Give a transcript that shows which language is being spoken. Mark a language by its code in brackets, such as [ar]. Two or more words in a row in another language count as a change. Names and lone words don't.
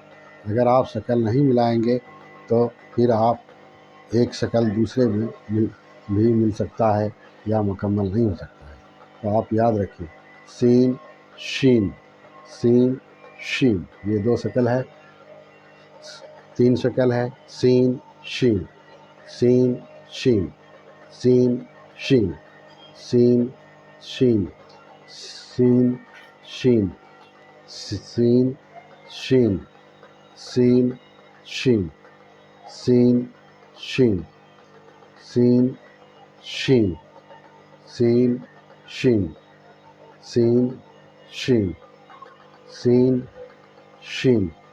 [ur] اگر آپ شکل نہیں ملائیں گے تو پھر آپ ایک شکل دوسرے میں بھی مل سکتا ہے یا مکمل نہیں ہو سکتا ہے. تو آپ یاد رکھیں، سین شین، سین شین، یہ 2 شکل ہے. 3 شکل ہے، سین شین، سین شین، سین شین، سین شین، سین شین، سین شین، سین شین، سین شین، سین شین، سین شین، سین شین، سین شین،